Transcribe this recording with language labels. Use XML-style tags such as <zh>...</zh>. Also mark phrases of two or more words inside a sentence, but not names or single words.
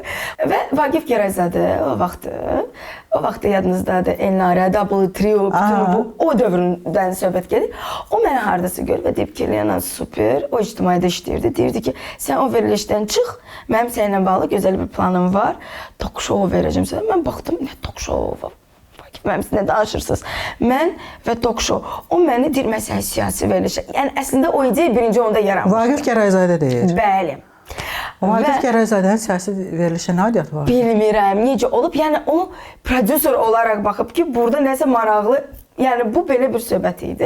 <az>Və Vaqif Gərayzadə o vaxt yadınızdadır, Elnarə, Double Trio, bütün bu, o dövründən söhbət gedir. O mənə hardası görür və deyib ki, Lena, super, o ictimaiyyədə işləyirdi, deyirdi ki, sən o verilişdən çıx, mənim səninlə bağlı gözəl bir planım var,</az> <en>talk show</en> <az>verəcəm sənə. Mən baxdım, nə</az> <en>talk show</en> <az>var? Mənim sizinlə danışırsınız. Mən və</az> <en>talk show.</en> <az>O məni deyir, məsələn, siyasi verilişə. Yəni, əslində o ideya birinci onda yaranmışdı. Vaqif Gərayzadə deyir. Bəli. Vaqif Gərayzadənin siyasi verilişə nə adiyyatı var? Bilmirəm, necə olub. Yəni, onu prodüser olaraq baxıb ki, burada nəsə maraqlı, yəni, bu belə bir söhbət idi.</az>